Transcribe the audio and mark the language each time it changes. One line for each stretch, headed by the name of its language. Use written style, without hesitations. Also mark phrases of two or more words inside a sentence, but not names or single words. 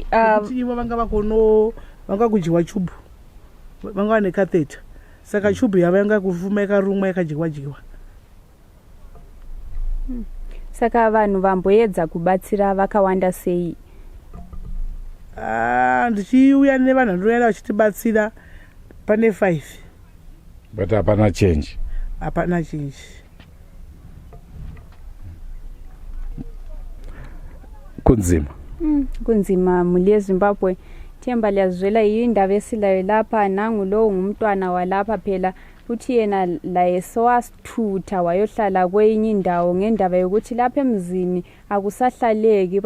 Shona: kuti ivo vanga kudyiwa chubhu, vanga vane catheter, saka chubhu yavo yanga kufuma yakarumwa yakadyiwa. Saka vanhu vamboedza kubatsira vakawanda sei? Ndichiuya nevanhu vanouya vachitibatsira pane 5. But hapana change. Hapana change.
North Ndebele: Kunzima muli eZimbabwe. Themba liyazwela yindaba esilayo lapha, nangu lo ngumntwana walapha phela uthi yena la esowasithutha wayohlala kwenye indawo ngendaba yokuthi lapha emzini akusahlaleki.